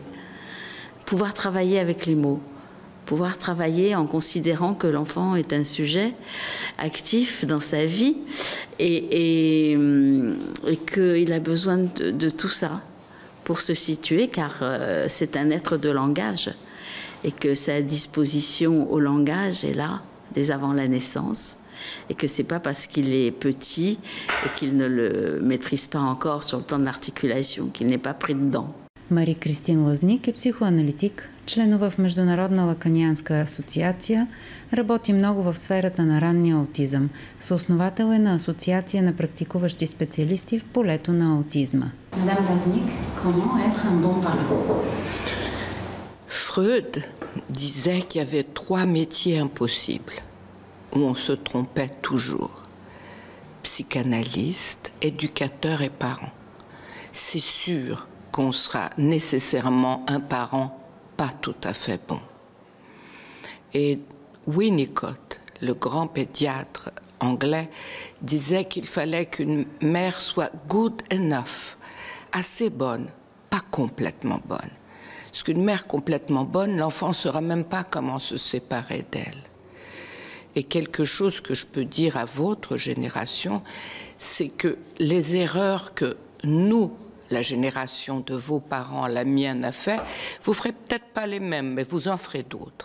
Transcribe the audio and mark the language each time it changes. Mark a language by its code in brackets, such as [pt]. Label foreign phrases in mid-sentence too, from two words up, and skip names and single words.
[fr] Pouvoir travailler avec les mots. Pouvoir travailler en considérant que l'enfant est un sujet actif dans sa vie et qu'il a besoin de tout ça pour se situer, car c'est un être de langage et que sa disposition au langage est là dès avant la naissance et que c'est pas parce qu'il est petit et qu'il ne le maîtrise pas encore sur le plan de l'articulation qu'il n'est pas pris dedans. [bg] Мари-Кристин Лазник е психоаналитик, членува в Международна лаканианска асоциация, работи много в сферата на ранния аутизъм. Съосновател е на Асоциация на практикуващи специалисти в полето на аутизма. [fr] Madame Laznik, comment être un bon parent? Freud disait qu'il y avait 3 métiers impossibles, où on se trompait toujours. Psychanalyste, éducateur et parent. C'est sûr qu'on sera nécessairement un parent pas tout à fait bon. Et Winnicott, le grand pédiatre anglais, disait qu'il fallait qu'une mère soit [en] good enough, [fr] assez bonne, pas complètement bonne. Parce qu'une mère complètement bonne, l'enfant ne saura même pas comment se séparer d'elle. Et quelque chose que je peux dire à votre génération, c'est que les erreurs que nous, la génération de vos parents, la mienne a fait, vous ne ferez peut-être pas les mêmes, mais vous en ferez d'autres.